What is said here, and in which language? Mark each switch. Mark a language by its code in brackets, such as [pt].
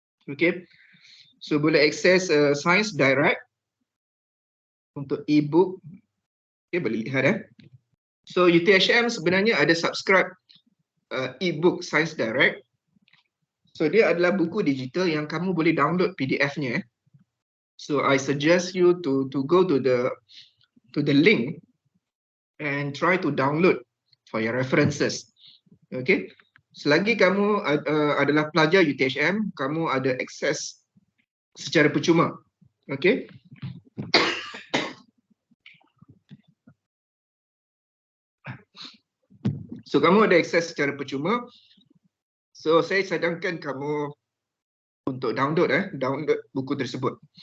[ms] Okay, so boleh akses Science Direct untuk e-book. Okay, boleh lihat So UTHM sebenarnya ada subscribe e-book Science Direct. So dia adalah buku digital yang kamu boleh download PDF-nya. [en] So I suggest you to go to the link and try to download for your references. Okay. [ms] Selagi kamu adalah pelajar UTHM, kamu ada akses secara percuma. Okay. So kamu ada akses secara percuma. So saya cadangkan kamu untuk download buku tersebut.